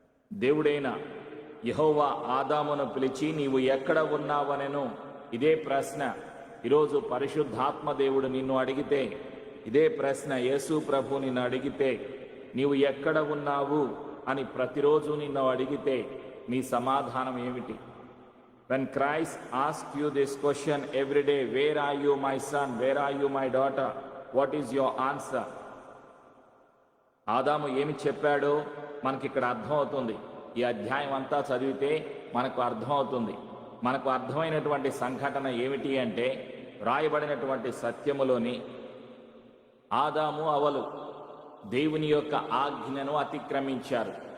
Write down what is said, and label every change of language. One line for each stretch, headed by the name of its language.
Telugu: దేవుడైన యెహోవా ఆదామును పిలిచి నీవు ఎక్కడ ఉన్నావనెను. ఇదే ప్రశ్న ఈరోజు పరిశుద్ధాత్మ దేవుడు నిన్ను అడిగితే, ఇదే ప్రశ్న యేసు ప్రభు నిన్ను అడిగితే, నీవు ఎక్కడ ఉన్నావు అని ప్రతిరోజు నిన్ను అడిగితే నీ సమాధానం ఏమిటి?
English: When Christ asks you this question every day, where are you my son, where are you my daughter, what is your answer?
Telugu: ఆదాము ఏమి చెప్పాడో మనకి ఇక్కడ అర్థమవుతుంది. ఈ అధ్యాయం అంతా చదివితే మనకు అర్థమవుతుంది. మనకు అర్థమైనటువంటి సంఘటన ఏమిటి అంటే, వ్రాయబడినటువంటి సత్యములోని ఆదాము అవలు దేవుని యొక్క ఆజ్ఞను అతిక్రమించారు.